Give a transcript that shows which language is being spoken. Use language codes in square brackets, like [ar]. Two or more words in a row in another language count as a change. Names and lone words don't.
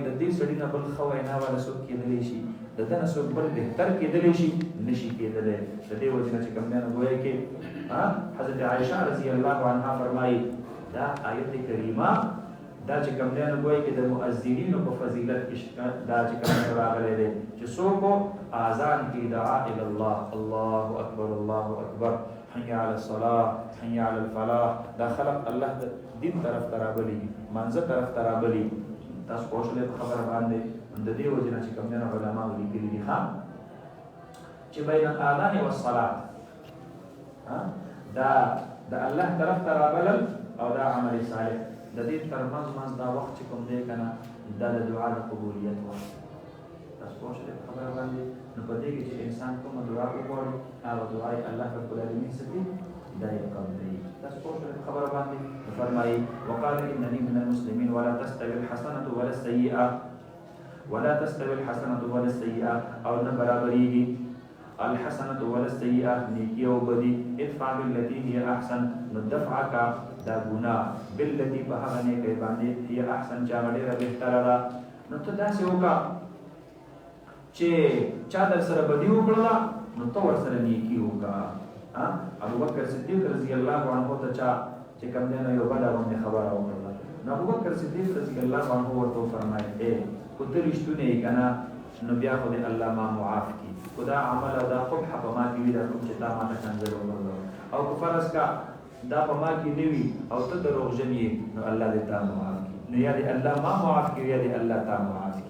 [ps] د دې سړي نه بل ښه وینا والا څوک کېدلی شي د ده نه څوک بل بهتر کېدلی شي نشي کېدلی د دې وجې نه چې کوم دی نو گویا کې حضرت عایشه [ar] رضی الله عنها [ps] فرمایي دا آیت کریمه دا چې کوم دی نو ګویا کې د مؤذنینو په فضیلت کې دا چې کوم دی راغلی دی چې څوک اذان کې [ar] دعا الی الله الله اکبر الله اکبر حي علی الصلاة حي علی الفلاح [ps] دا خلق الله د دین طرف ته رابلي منځه طرف ته رابلي تاسو پوه شولئ په خبره باندې د دې وجې نه چې کوم دی نو علماو لیکلي دي چې [ar] بین الاذان والصلاة [ps] دا د الله طرف ته رابلل او دا عمل صالح د دې ترمنځ دا وخت چې کوم دی که نه دا د دعا د قبولیت وخت تاسو پوه شئ په خبره باندې نو په دې کې چې انسان کومه دعا وغواړي هغه دعا یې الله رب العالمین څه کوي دا یې قبلوي تاسو پوه شئ په خبره باندې فرمایي [ar] وقال انني من المسلمين ولا تستوي الحسنة ولا السيئة ولا تستوي الحسنة ولا السيئة [ps] او نه برابرېږي [ar] الحسنة ولا السيئة [ps] نیکي او بدي [ar] ادفع بالتي هي احسن [ps] نو دفع کا دا ګناه بالتي په هغه نیکۍ باندې [ar] هي احسن [ps] چې هغه ډېره بهتره ده نو ته داسې وکړه چې چا در سره بدي وکړله نو ته ورسره نیکي وکړه. ابوبکر صدیق [ar] رضی الله عنه [ps] ته چا چې کوم دی نو یو بده غوندې خبره وکړله، نو ابوبکر صدیق [ar] رضی الله عنه [ps] ورته وفرمایل که ته رښتونی یې که نه نو بیا خو دې الله ما معاف کړي، خو دا عمل او دا قبح په ما کې وي دا کوم چې تا ما ته کنځل وکړله، او که فرض کا دا په ما کې نه وي او ته دروغجن یې نو الله دې تا معاف کړي، نو یا دې الله ما معاف کړي یا دې الله تا معاف کړي.